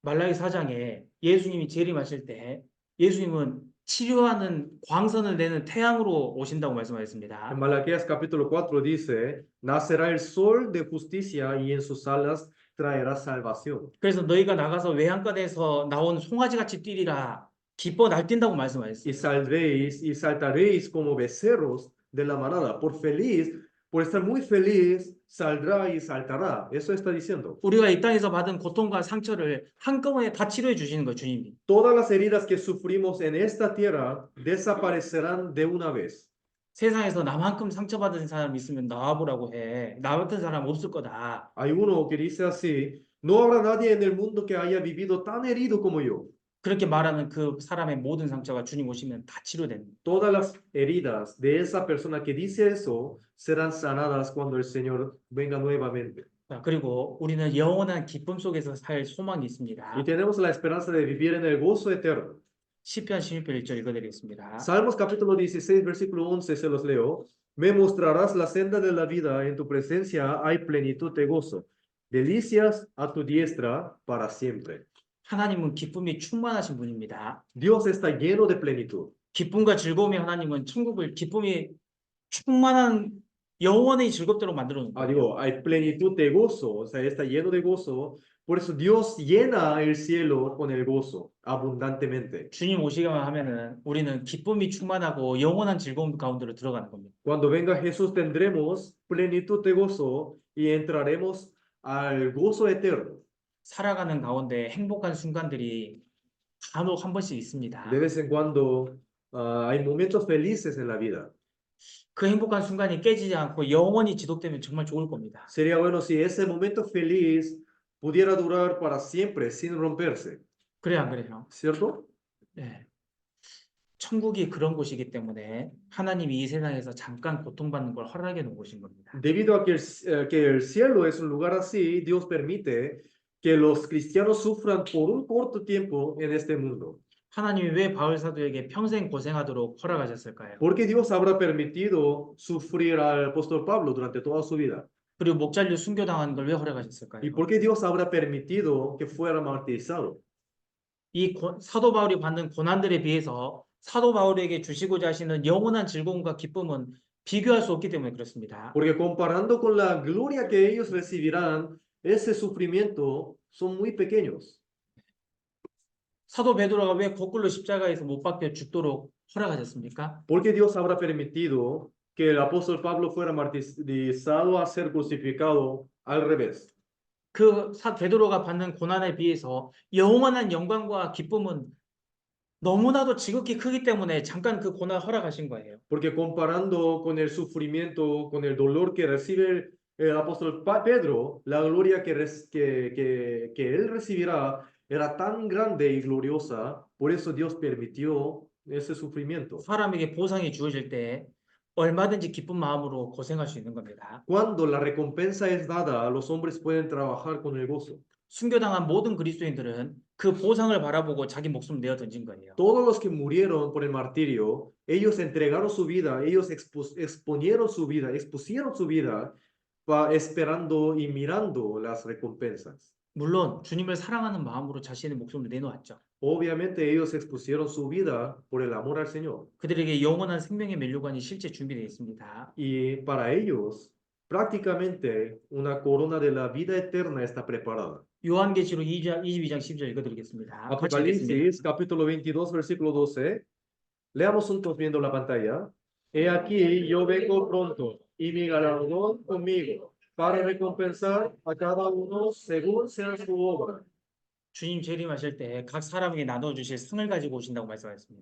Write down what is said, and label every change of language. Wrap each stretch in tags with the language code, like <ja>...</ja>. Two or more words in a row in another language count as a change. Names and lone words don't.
<ko>말라기 4장에 예수님이 재림하실 때 예수님은 치료하는 광선을 내는 태양으로 오신다고</ko> <es>En</es> <ko>말씀하셨습니다.</ko> <es>Malaquías capítulo 4 dice, nacerá el sol de justicia y en sus alas traerá salvación.</es> <ko>그래서 너희가 나가서 외양간에서 나온 송아지같이 뛰리라 기뻐 날뛴다고</ko> <es>Y</es> <ko>말씀하셨어요.</ko> <es>saldréis y saltaréis como becerros de la manada. Por feliz, por estar muy feliz, saldrá y saltará. Eso está diciendo.</es> <ko>우리가 이 땅에서 받은 고통과 상처를 한꺼번에 다 치료해 주시는 거예요, 주님이.</ko> <es>Todas las heridas que sufrimos en esta tierra desaparecerán de una vez.</es> <ko>세상에서 나만큼 상처받은 사람 있으면 나와보라고 해. 나 같은 사람 없을 거다.</ko> <es>Hay uno que dice así, no habrá nadie en el mundo que haya vivido tan herido como yo.</es> <ko>그렇게 말하는 그 사람의 모든 상처가 주님 오시면 다 치료됩니다.</ko> <es>Todas las heridas de esa persona que dice eso serán sanadas cuando el Señor venga nuevamente.</es> <ko>자, 그리고 우리는 영원한 기쁨 속에서 살 소망이</ko> <es>Y</es> <ko>있습니다.</ko> <es>tenemos la esperanza de vivir en el gozo eterno.</es> <ko>시편 16편 1절 읽어드리겠습니다.</ko> <es>Salmos capítulo 16, versículo 11, se los leo. Me mostrarás la senda de la vida, en tu presencia hay plenitud de gozo, delicias a tu diestra para siempre.</es> <ko>하나님은 기쁨이 충만하신 분입니다.</ko> <es>Dios está lleno de plenitud.</es> <ko>기쁨과 즐거움의 하나님은 천국을 기쁨이 충만한 영원히 즐겁도록 만들어 놓은 거예요.</ko> <es>Digo, hay plenitud de gozo, o sea, está lleno de gozo. Por eso Dios llena el cielo con el gozo abundantemente.</es> <ko>주님 오시기만 하면은 우리는 기쁨이 충만하고 영원한 즐거움 가운데로 들어가는 겁니다.</ko> <es>Cuando venga Jesús tendremos plenitud de gozo y entraremos al gozo eterno.</es> <ko>살아가는 가운데 행복한 순간들이 간혹 한 번씩 있습니다.</ko> <es>De vez en cuando hay momentos felices en la vida.</es> <ko>그 행복한 순간이 깨지지 않고 영원히 지속되면 정말 좋을 겁니다.</ko> <es>Sería bueno si ese momento feliz pudiera durar para siempre sin romperse,</es> <ko>그래야 안 그래요?</ko> <es>¿cierto?</es> <ko>네. 천국이 그런 곳이기 때문에 하나님이 이 세상에서 잠깐 고통받는 걸 허락해 놓은 곳인 겁니다.</ko> <es>Debido a que el cielo es un lugar así, Dios permite que los cristianos sufran por un corto tiempo en este mundo.</es> <ko>하나님이 왜 바울 사도에게 평생 고생하도록 허락하셨을까요?</ko> <es>Porque Dios habrá permitido sufrir al apóstol Pablo durante toda su vida.</es> <ko>그리고 목잘류 순교당한 걸 왜 허락하셨을까요?</ko> <es>¿Y por qué Dios habrá permitido que fuera martirizado?</es> <ko>이 사도 바울이 받는 고난들에 비해서 사도 바울에게 주시고자 하시는 영원한 즐거움과 기쁨은 비교할 수 없기 때문에 그렇습니다.</ko> <es>Porque comparando con la gloria que ellos recibirán, ese sufrimiento son muy pequeños.</es> <ko>사도 베드로가 왜 거꾸로 십자가에서 못 박혀 죽도록 허락하셨습니까?</ko> <es>¿Por qué Dios habrá permitido que el apóstol Pablo fuera martirizado a ser crucificado al revés?</es> <ko>그 베드로가 받는 고난에 비해서 영원한 영광과 기쁨은 너무나도 지극히 크기 때문에 잠깐 그 고난을 허락하신 거예요.</ko> <es>Porque comparando con el sufrimiento, con el dolor que recibe el apóstol Pedro, la gloria que él recibirá era tan grande y gloriosa, por eso Dios permitió ese sufrimiento.</es> <ko>사람에게 보상이 주어질 때 얼마든지 기쁜 마음으로 고생할 수 있는 겁니다.</ko> <es>Cuando la recompensa es dada, los hombres pueden trabajar con el gozo.</es> <ko>순교당한 모든 그리스도인들은 그 보상을 바라보고 자기 목숨을 내어 던진 거예요.</ko> <es>Todos los que murieron por el martirio, ellos entregaron su vida, ellos expusieron su vida esperando y mirando las recompensas.</es> <ko>물론 주님을 사랑하는 마음으로 자신의 목숨을 내놓았죠.</ko> <es>Obviamente ellos expusieron su vida por el amor al Señor.</es> <ko>그들에게 영원한 생명의 면류관이 실제 준비되어 있습니다.</ko> <es>Y para ellos, prácticamente una corona de la vida eterna está preparada.</es> <ko>요한계시록 22장 10절 읽어드리겠습니다. 같이 읽겠습니다.</ko> <es>Apocalipsis, capítulo 22, versículo 12. Leamos juntos viendo la pantalla. He aquí, yo vengo pronto, y mi galardón conmigo, para recompensar a cada uno según sea su obra.</es> <ko>주님 재림하실 때 각 사람에게 나눠주실 상을 가지고 오신다고 말씀하셨습니다.</ko>